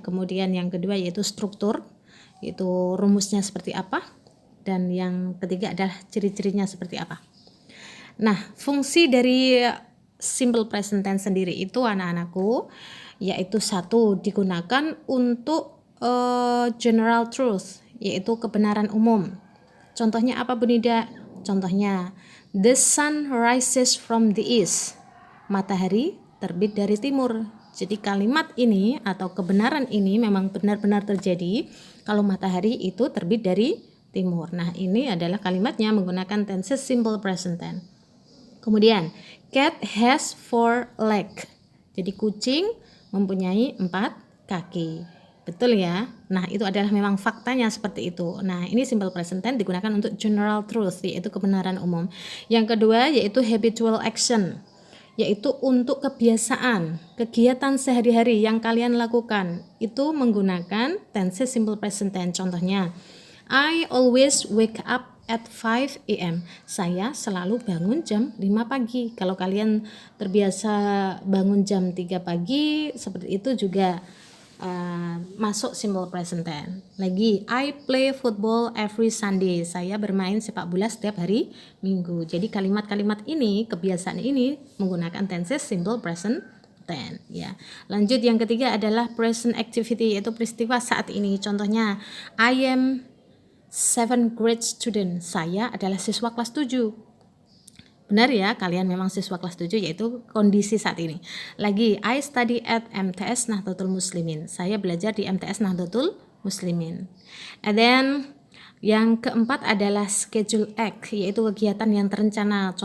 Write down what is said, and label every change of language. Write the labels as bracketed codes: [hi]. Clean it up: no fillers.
[id] Kemudian yang kedua yaitu struktur, yaitu rumusnya seperti apa, dan yang ketiga adalah ciri-cirinya seperti apa. Nah, fungsi dari simple present tense sendiri itu anak-anakku, yaitu satu, digunakan untuk general truth, yaitu kebenaran umum. Contohnya apa Bu Nida? [en] Contohnya, the sun rises from the east. [id] Matahari terbit dari timur. Jadi kalimat ini atau kebenaran ini memang benar-benar terjadi kalau matahari itu terbit dari timur. Nah, ini adalah kalimatnya menggunakan tenses simple present tense. [en] Kemudian, cat has 4 legs. [id] Jadi kucing mempunyai 4 kaki. Betul ya? Nah, itu adalah memang faktanya seperti itu. Nah, ini simple present tense digunakan untuk general truth, yaitu kebenaran umum. Yang kedua yaitu habitual action, yaitu untuk kebiasaan, kegiatan sehari-hari yang kalian lakukan. Itu menggunakan tenses simple present tense. [en] Contohnya, I always wake up at 5 a.m. [id] Saya selalu bangun jam 5 pagi. Kalau kalian terbiasa bangun jam 3 pagi, seperti itu juga masuk simple present tense. [en] Lagi, I play football every Sunday. [id] Saya bermain sepak bola setiap hari Minggu. Jadi kalimat-kalimat ini, kebiasaan ini menggunakan tenses simple present tense ya. Lanjut, yang ketiga adalah present activity, yaitu peristiwa saat ini. [en] Contohnya, I am 7th grade student. [id] Saya adalah siswa kelas 7. Benar ya, kalian memang siswa kelas 7, yaitu kondisi saat ini. Lagi, [en] I study at MTS Nahdlatul Muslimin. [id] Saya belajar di MTS Nahdlatul Muslimin. And then yang keempat adalah schedule act, yaitu kegiatan yang terencana.